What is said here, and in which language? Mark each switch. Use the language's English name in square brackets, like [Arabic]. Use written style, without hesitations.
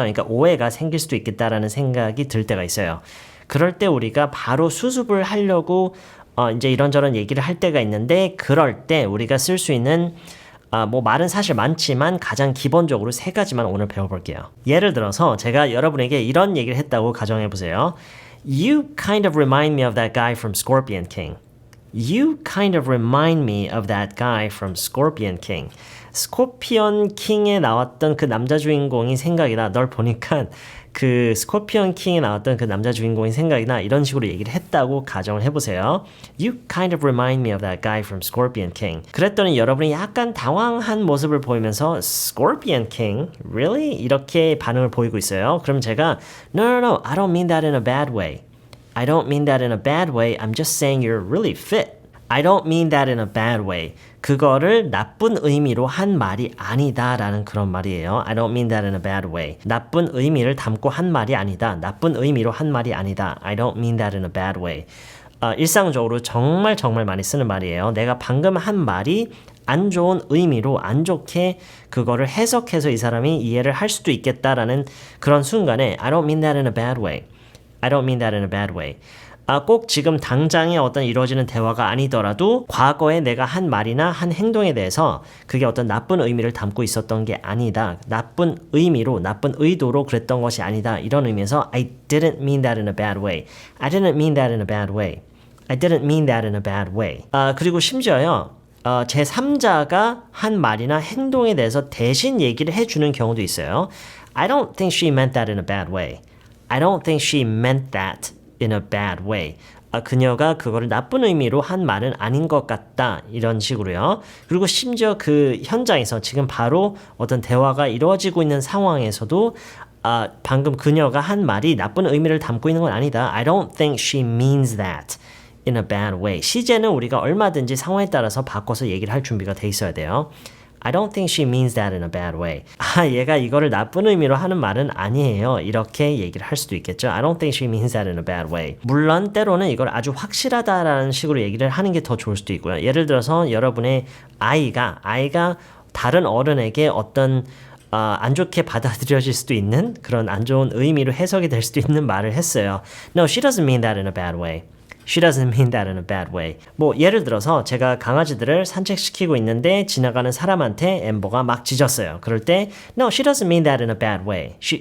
[Korean] 그러니까 오해가 생길 수도 있겠다라는 생각이 들 때가 있어요. 그럴 때 우리가 바로 수습을 하려고 이제 이런저런 얘기를 할 때가 있는데 그럴 때 우리가 쓸 수 있는 뭐 말은 사실 많지만 가장 기본적으로 세 가지만 오늘 배워볼게요. 예를 들어서 제가 여러분에게 이런 얘기를 했다고 가정해보세요. [English] You kind of remind me of that guy from Scorpion King. You kind of remind me of that guy from Scorpion King. [Korean] 스코피언 킹에 나왔던 그 남자 주인공이 생각이 나. 널 보니까 그 스코피언 킹에 나왔던 그 남자 주인공이 생각이 나. 이런 식으로 얘기를 했다고 가정을 해보세요. [English] You kind of remind me of that guy from Scorpion King. [Korean] 그랬더니 여러분이 약간 당황한 모습을 보이면서 Scorpion King? [English] Really? [Korean] 이렇게 반응을 보이고 있어요. 그럼 제가 [English] No, I don't mean that in a bad way. I don't mean that in a bad way. I'm just saying you're really fit. I don't mean that in a bad way. [Korean] 그거를 나쁜 의미로 한 말이 아니다 라는 그런 말이에요. [English] I don't mean that in a bad way. [Korean] 나쁜 의미를 담고 한 말이 아니다. 나쁜 의미로 한 말이 아니다. [English] I don't mean that in a bad way. [Korean] 일상적으로 정말 많이 쓰는 말이에요. 내가 방금 한 말이 안 좋은 의미로 안 좋게 그거를 해석해서 이 사람이 이해를 할 수도 있겠다라는 그런 순간에 [English] I don't mean that in a bad way. I don't mean that in a bad way. [Korean] 꼭 지금 당장에 어떤 이루어지는 대화가 아니더라도 과거에 내가 한 말이나 한 행동에 대해서 그게 어떤 나쁜 의미를 담고 있었던 게 아니다. 나쁜 의미로, 나쁜 의도로 그랬던 것이 아니다. 이런 의미에서 [English] I didn't mean that in a bad way. I didn't mean that in a bad way. I didn't mean that in a bad way. [Korean] 그리고 심지어요. 제3자가 한 말이나 행동에 대해서 대신 얘기를 해주는 경우도 있어요. [English] I don't think she meant that in a bad way. I don't think she meant that in a bad way. [Korean] 그녀가 그거를 나쁜 의미로 한 말은 아닌 것 같다. 이런 식으로요. 그리고 심지어 그 현장에서 지금 바로 어떤 대화가 이루어지고 있는 상황에서도 방금 그녀가 한 말이 나쁜 의미를 담고 있는 건 아니다. [English] I don't think she means that in a bad way. [Korean] 시제는 우리가 얼마든지 상황에 따라서 바꿔서 얘기를 할 준비가 돼 있어야 돼요. [English] I don't think she means that in a bad way. [Korean] 얘가 이거를 나쁜 의미로 하는 말은 아니에요. 이렇게 얘기를 할 수도 있겠죠. [English] I don't think she means that in a bad way. [Korean] 물론 때로는 이걸 아주 확실하다라는 식으로 얘기를 하는 게 더 좋을 수도 있고요. 예를 들어서 여러분의 아이가 다른 어른에게 어떤 안 좋게 받아들여질 수도 있는 그런 안 좋은 의미로 해석이 될 수도 있는 말을 했어요. [English] No, she doesn't mean that in a bad way. She doesn't mean that in a bad way. [Korean] 뭐 예를 들어서 제가 강아지들을 산책시키고 있는데 지나가는 사람한테 엠버가 막 짖었어요. 그럴 때 [English] No, she doesn't mean that in a bad way.